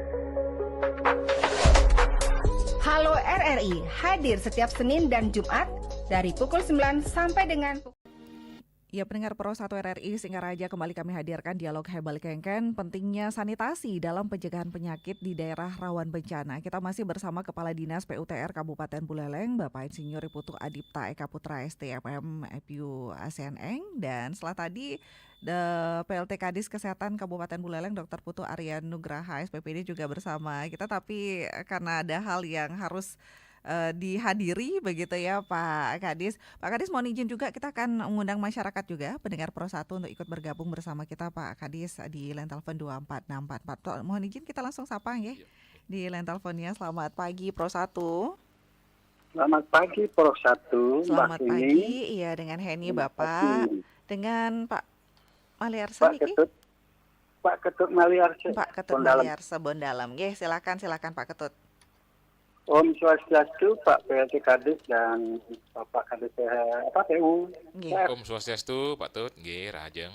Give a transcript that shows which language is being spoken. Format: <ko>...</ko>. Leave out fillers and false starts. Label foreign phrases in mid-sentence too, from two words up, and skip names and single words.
<id>Halo RRI hadir setiap Senin dan Jumat dari pukul 9 sampai dengan Ya, pendengar Pro1 RRI Singaraja, kembali kami hadirkan dialog Hebal Kengken, pentingnya sanitasi dalam pencegahan penyakit di daerah rawan bencana. Kita masih bersama Kepala Dinas PUTR Kabupaten Buleleng, Bapak Insinyur Putu Adipta Eka Putra STMM FU ASEAN Eng, dan setelah tadi PLT Kadis Kesehatan Kabupaten Buleleng Dr. Putu Aryan Nugraha SPPD juga bersama kita, tapi karena ada hal yang harus dihadiri begitu ya Pak Kadis. Pak Kadis, mohon izin juga kita akan mengundang masyarakat juga pendengar Pro1 untuk ikut bergabung bersama kita Pak Kadis di line telepon 24644. Mohon izin kita langsung sapa ya di line teleponnya. Selamat pagi Pro1. Selamat pagi Pro1. Selamat pagi. Iya, dengan Heni Bapak, dengan Pak Maliarsa niki. Pak Ketut Maliarsa. Pak Ketut Maliarsa Bondalam. Nggih, silakan Pak Ketut.</id> <sa>Om Swastiastu,</sa> <id>Pak PLT Kadis dan Bapak Kadis PU.</id> <sa>Om Swastiastu,</sa> <ban>Pak Tut, nggih, Rahajeng.</ban>